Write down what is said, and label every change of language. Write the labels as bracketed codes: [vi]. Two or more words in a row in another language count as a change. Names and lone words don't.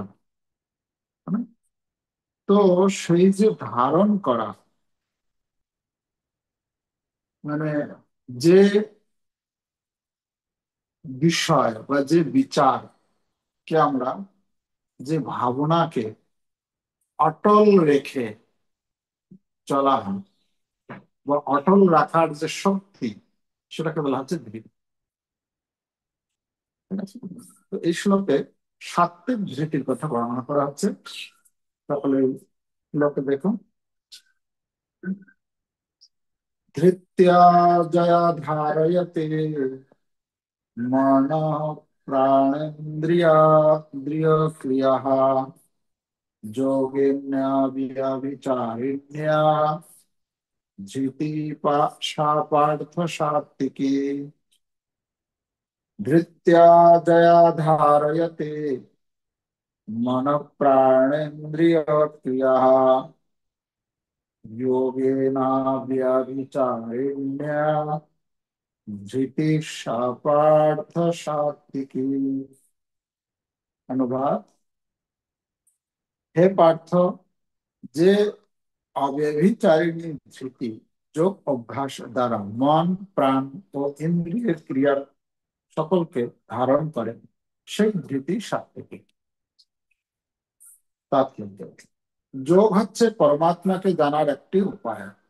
[bn] মানে তো সেই যে ধারণ করা, মানে যে বিষয় বা যে বিচারকে আমরা, যে ভাবনাকে অটল রেখে চলা হয় বা অটল রাখার যে শক্তি, সেটাকে বলা হচ্ছে ধৃতি। ঠিক আছে? তো এই শ্লোকে সাত্ত্বিক ধৃতির কথা বর্ণনা করা হচ্ছে। সকলে শ্লোকে দেখুন। [sa] ধৃত্যাজয়া ধারয়তে मन प्राणेन्द्रियान्द्रियक्रियाः योगिन्याभिचारिण्या धृति सा पार्थ सात्विकी। धृत्या जया धारयते मन प्राणेन्द्रियक्रियाः योगेनाव्यभिचारिण्या धृति सा पार्थ सात्विकी। अनुवाद। हे पार्थ, [bn] যে অব্যভিচারিণী ধৃতি যোগ অভ্যাস দ্বারা মন, প্রাণ ও ইন্দ্রিয়ের ক্রিয়ার সকলকে ধারণ করে, সেই ধৃতি সাত্ত্বিক। তাৎপর্য: যোগ হচ্ছে পরমাত্মাকে জানার একটি উপায়।